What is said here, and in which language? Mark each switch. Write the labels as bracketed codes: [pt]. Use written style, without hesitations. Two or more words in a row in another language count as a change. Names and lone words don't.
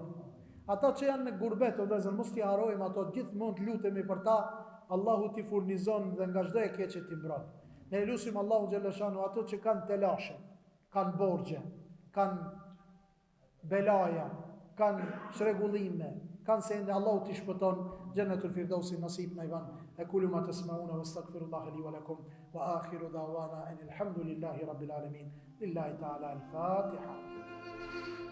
[sq] Ata që janë në gurbet, o vezën, mos t'i harojmë ato, gjithë mund lutemi për ta, Allahu t'i furnizon dhe nga çdo e keq që t'i mbron. Ne lusim Allahu Gjeleshanu ato që kanë telashe, kanë borgje, kanë belaja, kanë shregullime, kanë sende, Allahu t'i shpëton, [ar] جنة الفردوس [sq] nasib na i ban. [ar] أقول ما تسمعون وأستغفر الله لي ولكم وآخر دعوانا أن الحمد لله رب العالمين. لله تعالى الفاتحة.